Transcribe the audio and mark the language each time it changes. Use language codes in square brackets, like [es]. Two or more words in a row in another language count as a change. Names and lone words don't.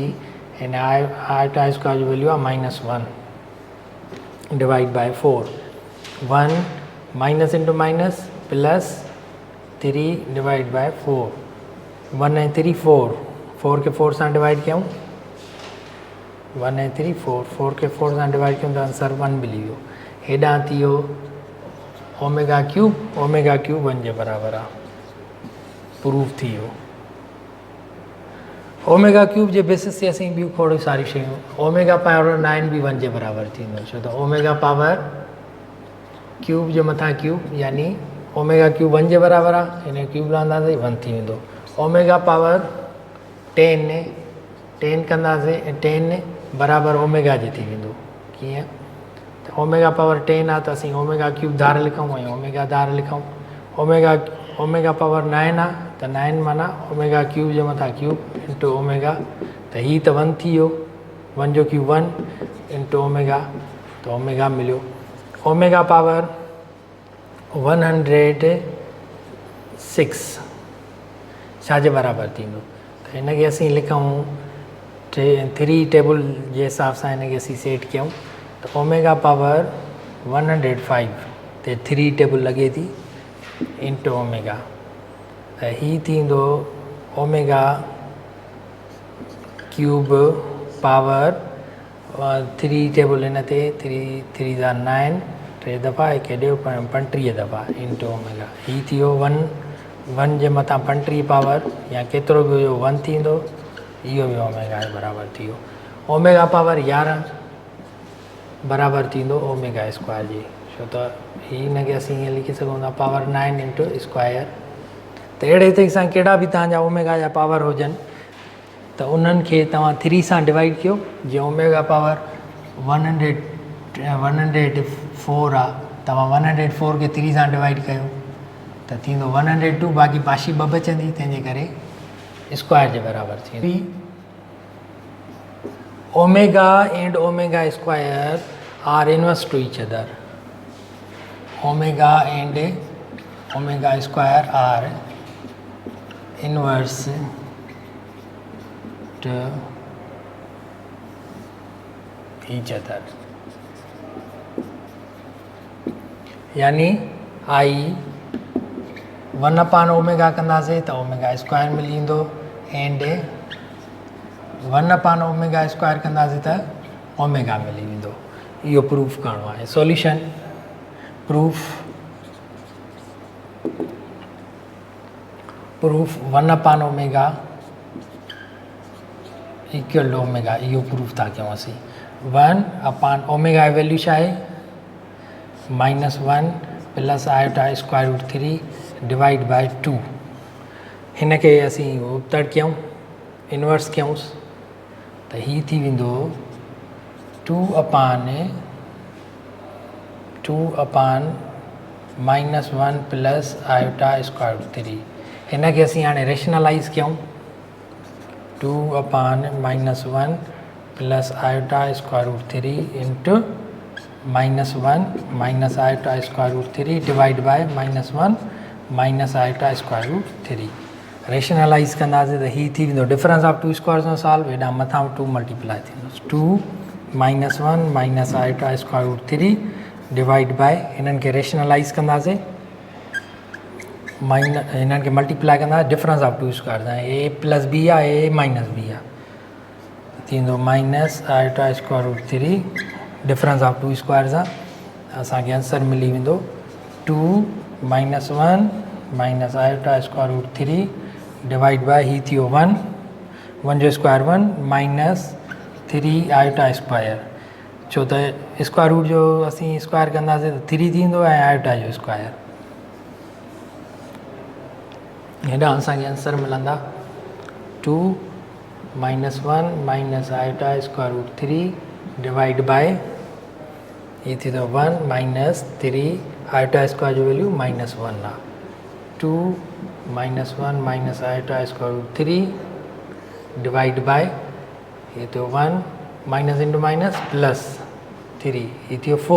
[sd] हिन [en] iota square [sd] जो वैल्यू आहे [en] -1 divide by 4. 1 minus into minus plus 3 divide by 4. [sd] 1 ऐं 3 4, 4 खे 4 सां डिवाइड कयूं, 1 ऐं 3 4, 4 खे 4 सां डिवाइड कयूं त आंसर 1 मिली वियो। हेॾां थी वियो [en] omega cube [sd] 1 जे बराबरि आहे, प्रूफ थी वियो। [en] omega cube [sd] जे बेसिस ते असीं ॿियूं खोड़ सारी शयूं, [en] omega power 9 [sd] बि 1 जे बराबरि थींदो, छो त [en] omega power cube [sd] जे मथां क्यूब यानी [en] omega cube [sd] 1 जे बराबरि आहे, हिन क्यूब लहंदासीं 1 थी वेंदो। [en] omega power ten [sd] कंदासीं, टेन बराबरि ओमेगा जे थी वेंदो। कीअं त [en] omega power 10 [sd] आहे त असीं [en] omega cube [sd] धार लिखूं ऐं ओमेगा धार लिखूं। [en] omega power 9 [sd] आहे त 9 माना [en] omega cube [sd] जे मथां [en] cube into omega, [sd] त हीअ त 1 थी वियो, 1 जो क्यूब [en] 1 into omega, [sd] त ओमेगा मिलियो। [en] omega power 106 [sd] छाजे बराबरि थींदो, त हिनखे असीं लिखूं 3 टेबल जे हिसाब सां हिनखे असीं सेट कयूं त [en] omega power 105 [sd] ते 3 टेबल लॻे थी [en] into omega, [sd] त हीअ थींदो ओमेगा [en] cube power 3 table [sd] हिन ते 3 जा 9 टे दफ़ा हिकु ॾियो 35 दफ़ा [en] into omega, [sd] हीअ थी वियो 1 जे मथां 35 पावर या केतिरो बि हुयो 1 थींदो, इहो बि ओमेगा जे बराबरि थी वियो। [en] omega power 11 [sd] बराबरि थींदो [en] omega square [sd] जे, छो त हिनखे असीं ईअं लिखी सघूं था [en] power 9 into square. [sd] त अहिड़े तरीक़े सां कहिड़ा बि तव्हांजा ओमेगा जा पावर हुजनि त उन्हनि खे तव्हां 3 सां डिवाइड कयो। जीअं [en] omega power 104 [sd] आहे, तव्हां 104 खे 3 सां डिवाइड कयो त थींदो 102, बाक़ी पाशी ॿ बचंदी, तंहिंजे करे स्क्वायर जे बराबरि थींदी। [en] Omega and omega square are inverse to each other. Omega and omega square are inverse to each other, [sd] यानी आई 1/ओमेगा कंदासीं त [en] omega square [sd] मिली वेंदो, एंड [en] 1/omega square [sd] कंदासीं त ओमेगा मिली वेंदो। इहो प्रूफ करिणो आहे। [en] solution proof 1/omega equal to omega, [sd] इहो प्रूफ था कयूं असीं। 1/ओमेगा जी वैल्यू छा आहे, [en] -1 plus iota square root 3 divide by 2. [sd] हिनखे असीं उबतड़ कयूं, इनवर्स कयूंसि त हीअ थी वेंदो [en] 2/-1 plus iota square root 3. [sd] हिनखे असीं हाणे रेशनलाइज़ कयूं, [en] 2/-1 plus iota square root 3 into -1 minus iota square root 3 divide by -1 minus iota square root 3. [sd] रेशनलाइज़ कंदासीं त हीअ थी वेंदो [en] difference of 2 square [sd] सां सॉल्व, हेॾां मथां 2 मल्टीप्लाई थींदो [en] 2 -1 minus iota square root 3 divide by, [sd] हिननि खे रेशनलाइज़ कंदासीं हिननि खे मल्टीप्लाई कंदा [en] difference of 2 square [sd] सां, [en] A plus B [sd] आहे [en] A minus B [sd] आहे, थींदो [en] minus iota square root 3 difference of 2 square [sd] सां, असांखे आंसर मिली वेंदो [en] 2 -1 minus iota square root 3 divide by [sd] हीअ थी वियो 1 जो स्क्वायर [en] 1 minus 3 iota square, [sd] छो त [en] square root [sd] जो असीं स्क्वायर कंदासीं त 3 थींदो ऐं आयोटा जो स्क्वायर, हेॾां असांखे आंसर मिलंदा [en] 2 -1 minus iota square root 3 divide by [sd] ये थी तो [en] 1 minus 3 iota square [sd] जो वैल्यू -1 आहे, [en] 2 -1 minus iota square root 3 divide by [sd] ये तो [en] 1 minus into minus plus 3 [sd] ये थी